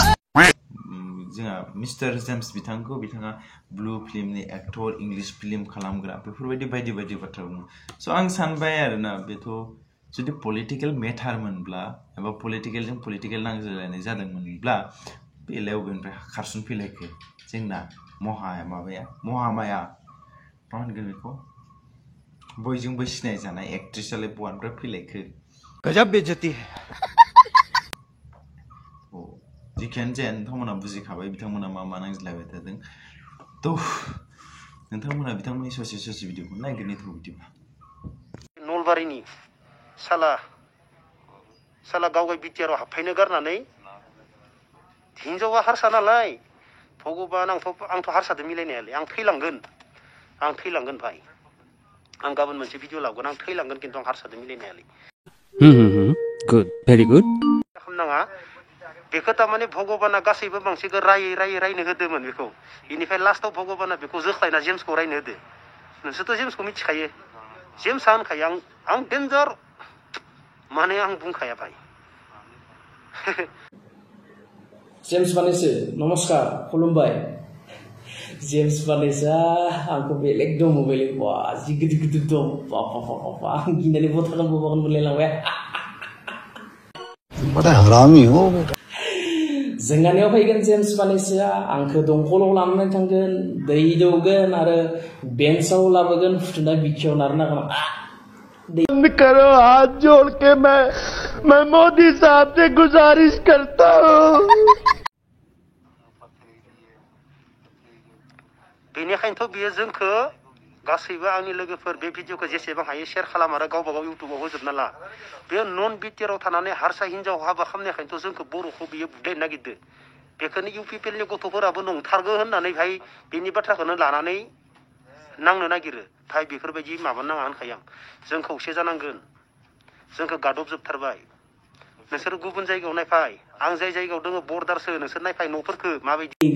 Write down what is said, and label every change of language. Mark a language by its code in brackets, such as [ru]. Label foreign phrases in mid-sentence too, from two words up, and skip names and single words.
[brx] जोंहा मिस्टार जेम्स बिथांखौ बिथाङा ब्लू फिल्मनि एक्टर इंलिश फिल्म खालामग्रा बेफोरबायदि बायदि बायदि बाथ्रा बुङो स' आं सानबाय आरोना बेथ' जुदि पलिटिकेल मेटारमोनब्ला एबा पलिटिकेल नांज्लायनाय जादोंमोनब्ला बेलायाव बेनिफ्राय खारसनफैलायखो जोंना महामाया मा होनगोन बेखौ बयजोंबो सिनायजानाय एक्ट्रेसआलाय बहानिफ्राय फैलायखो [hi] गजब बेइज्जती है [brx] जिखियानो जाया नोंथांमोना बुजिखाबाय बिथांमोना मा नांज्लायबाय थादों थ' नोंथांमोना बिथांमोननि ससे भिडिअखौ नायगोन नेथ' बिदिबा नलबारिनि साला गावगाय बिटिआरआव हाबफैनो गारनानै हिनजावा हारसा नालाय भगबान आंथ' हारसादो मिलायनायालै आं थैलांगोन भाई आं गाबोन मोनसे भिडिअ लाबोगोन आं थैलांगोन खिन्थु आं हारसादो मिलायनायालै [en] Good, very good. [brx] खालामनाङा बेखौ तारमाने भगबाना गासैबो मानसिखौ रायनो होदोंमोन बेखौ बेनिफ्राय लास्टआव भगबाना बेखौ जोख्लायना जेम्सखौ रायनो होदो नोंसोरथ' जेम्सखौ मिथिखायो जेम्सआ होनखायो आं डेन्जार माने आं बुंखाया भाई जेम्स बानेसो नमस्कार खुलुमबाय जेम्स बानेसआ आंखौ बेलेग दं बेलेग बा जि गिदिर दं बाबा आं गिनानै बथागोन मोनलायलांबाय [hi] बड़ा हरामी हो बेटा [brx] जोंगानियाव फैगोन जेम्स बानेसआ आंखौ दंखलाव लानानै थांगोन दै दौगोन आरो बेन्चआव लाबोगोन फुथुना बिखायाव नारना [hi] बंद करो हाथ जोड़ के मैं मोदी साहब से गुजारिश करता हूँ [brx] बेनिखायनोथ' बियो जोंखौ गासैबो आंनि लोगोफोर बे भिडिअखौ जेसेबां हायो शेयार खालाम आरो गावबा गाव इउटुबाव होजोबना ला बे नन बिटिआरआव थानानै हारसा हिनजाव हाबा खालामनायखायनोथ' जोंखौ बर'खौ बियो बुदायनो नागिरदो बेखौनो इउपिपिएलनि गथ'फोराबो नंथारगौ होननानै भाई बेनि बाथ्राखौनो लानानै नांनो नागिरो भाई बेफोरबायदि माबा नाङा होनखायो आं जों खौसे जानांगोन जोंखौ गादबजोबथारबाय नोंसोर गुबुन जायगायाव नायफाय आं जाय जायगायाव दङ बर्डारसो नोंसोर नायफाय न'फोरखौ माबायदि